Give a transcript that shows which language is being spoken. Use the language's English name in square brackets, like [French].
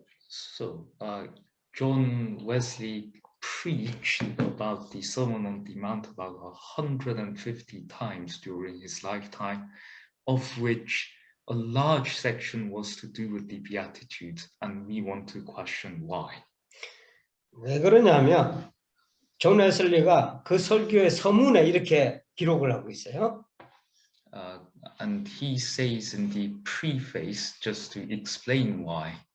[English] So John Wesley preached about the Sermon on the Mount about 150 times during his lifetime, of which a large section was to do with the Beatitudes, and we want to question why. [Korean] 왜 그러냐면 존 웨슬리가 그 설교의 서문에 이렇게 기록을 하고 있어요. [English] And he says in the preface, just to explain why.